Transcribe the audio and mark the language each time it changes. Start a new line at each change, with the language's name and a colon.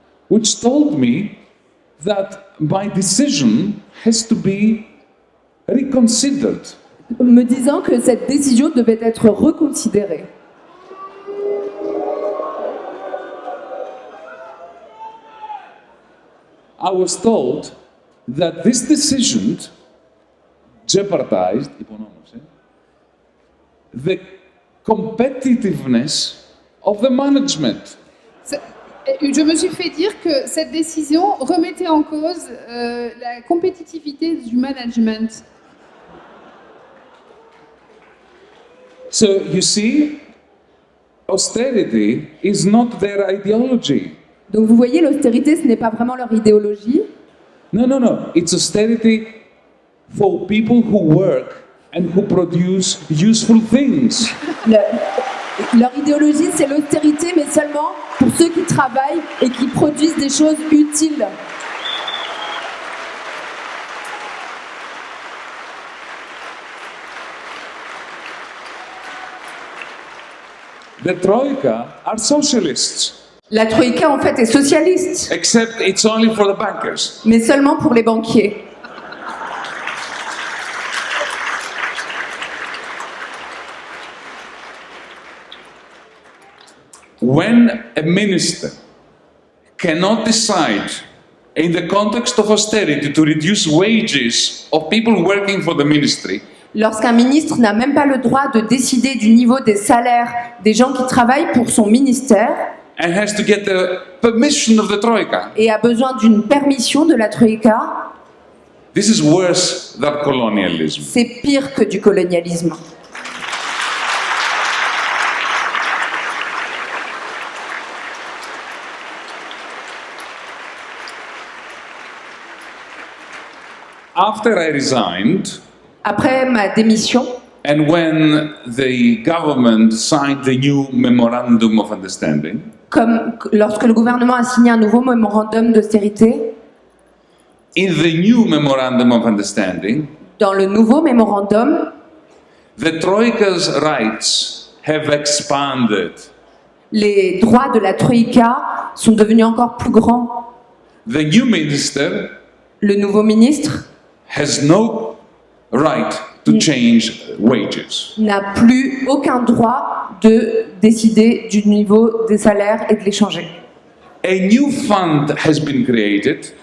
English: which told me that my decision has to be reconsidered.
French: me disant que cette décision devait être reconsidérée.
English: I was told that this decision jeopardized the competitiveness of the management.
French: Je me suis fait dire que cette décision remettait en cause la compétitivité du management.
English: So you see, austerity is not their ideology.
French: Donc vous voyez, l'austérité, ce n'est pas vraiment leur idéologie.
English: No, it's austerity for people who work and who produce useful things.
French: Leur idéologie, c'est l'austérité, mais seulement pour ceux qui travaillent et qui produisent des choses utiles.
English: The Troika are socialists,
French: La Troïka, en fait, est socialiste,
English: except it's only for the bankers.
French: mais seulement pour les banquiers.
English: When a minister cannot decide in the context of austerity to reduce wages of people working for the ministry,
French: Lorsqu'un ministre n'a même pas le droit de décider du niveau des salaires des gens qui travaillent pour son ministère
English: and has to get the permission of the Troika,
French: et a besoin d'une permission de la Troïka,
English: this is worse than colonialism.
French: c'est pire que du colonialisme.
English: After I resigned,
French: Après ma démission,
English: and when the government signed the new memorandum of understanding,
French: comme lorsque le gouvernement a signé un nouveau mémorandum d'austérité,
English: in the new memorandum of understanding,
French: dans le nouveau mémorandum,
English: the Troika's rights have expanded.
French: les droits de la Troïka sont devenus encore plus grands.
English: The new minister
French: Le nouveau ministre
English: has no right to change wages.
French: n'a plus aucun droit de décider du niveau des salaires et de les changer.
English: A new fund has been created.